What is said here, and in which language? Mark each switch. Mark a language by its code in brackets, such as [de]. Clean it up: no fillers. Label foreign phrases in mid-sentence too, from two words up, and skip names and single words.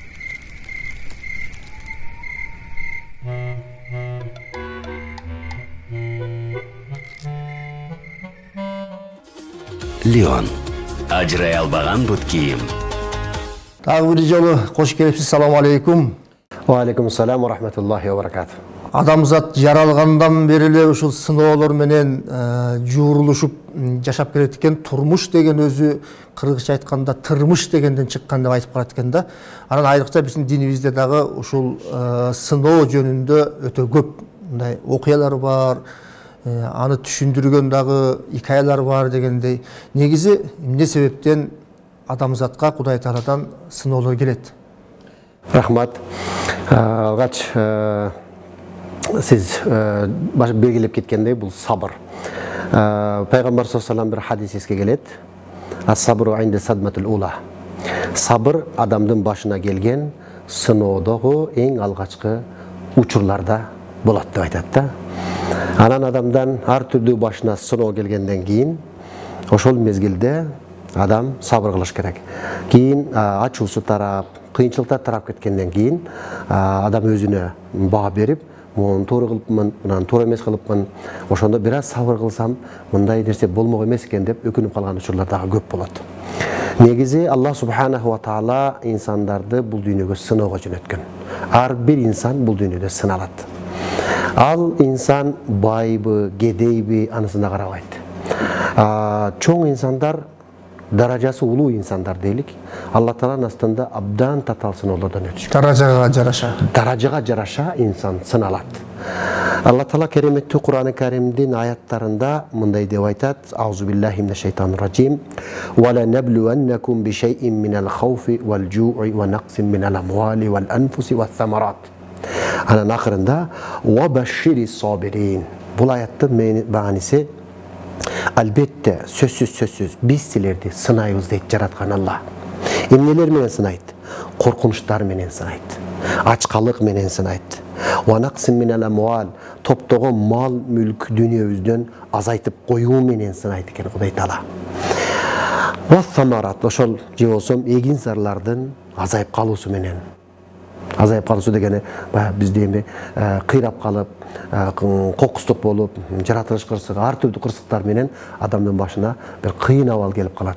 [ky] Леон. Ажырай албаган бут кийим. Дагы бир жолу кош келипсиз. [ar] سلام عليكم. وعليكم السلام ورحمة الله وبركاته. [ky] Адамзат жаралгандан бери эле ушул сыноолор менен жуурулушуп жашап келет экен. Турмуш деген өзү кыргызча айтканда тырмыш дегенден чыккан деп айтып калат экен да. Анан айрыкча биздин динибизде дагы ушул сыноо жөнүндө өтө көп мындай окуялар бар, аны түшүндүргөн дагы икаялар бар дегендей. Негизи эмне себептен адамзатка Кудай Тааладан сыноолор келет? Рахмат. Алгач сиз белгилеп кеткендей бул сабыр. Пайгамбар [ar] صلى الله عليه وسلم [ky] бир хадис эске келет. [ar] الصبر عند الصدمة الأولى. [ky] Сабыр адамдын башына келген сыноодогу эң алгачкы учурларда болот деп айтат да. Анан адамдан ар түрдүү башына сыноо келгенден кийин ошол мезгилде адам сабыр кылыш керек. Кийин ачуусу тарап, кыйынчылыктар тарап кеткенден кийин адам өзүнө баа берип, муну туура кылыпмын, мынаны туура эмес кылыпмын, ошондо бир аз сабыр кылсам мындай нерсе болмок эмес экен деп өкүнүп калган учурлар дагы көп болот. Негизи Аллах [ar] سبحانه وتعالى [ky] инсандарды бул дүйнөгө сыноого жөнөткөн. Ар бир инсан бул дүйнөдө сыналат. Ал инсан байбы, кедейби анысына карабайт. Чоң инсандар, даражасы улуу инсандар дейлик, Алла Тааланын астында абдан татаал сыноолордон өтүшөт. Даражага жараша инсан сыналат. Алла Таала кереметтүү Кур'ан-ы Каримдин аяттарында мындай деп айтат: [ar] أعوذ بالله من الشيطان الرجيم. ولنبلونكم بشيء من الخوف والجوع ونقص من الأموال والأنفس والثمرات. [ky] Анан акырында [ar] وبشر الصابرين. [ky] Бул аяттын мааниси албетте сөзсүз биз силерди сынайбыз дейт жараткан Алла. Эмнелер менен сынайт? Коркунучтар менен сынайт. Ачкалык менен сынайт. [ar] ونقص من الأموال, [ky] топтогон мал, мүлк, дүйнөбүздөн азайтып коюу менен сынайт экен Кудай Таала. [ar] والثمرات, [ky] ошол же болсом эгин зарлардын азайып калуусу менен. Азайып калуусу дегени бизде эми кыйрап калып, кокустук болуп, жаратылыш кырсыгы, ар түрдүү кырсыктар менен адамдын башына бир кыйын абал келип калат.